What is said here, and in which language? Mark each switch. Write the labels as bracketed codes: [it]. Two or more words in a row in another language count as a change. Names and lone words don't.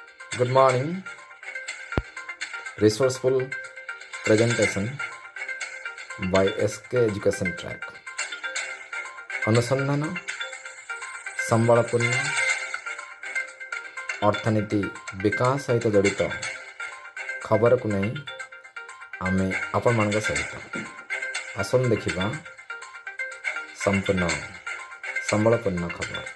[en] Good morning. Resourceful presentation by SK Education Track. [or] ଅନୁସନ୍ଧାନ ସମ୍ବଳପୂର୍ଣ୍ଣ ଅର୍ଥନୀତି ବିକାଶ ସହିତ ଜଡ଼ିତ ଖବରକୁ ନେଇ ଆମେ ଆପଣମାନଙ୍କ ସହିତ ଆସନ୍ତୁ ଦେଖିବା ସମ୍ପୂର୍ଣ୍ଣ ସମ୍ବଳପୂର୍ଣ୍ଣ ଖବର।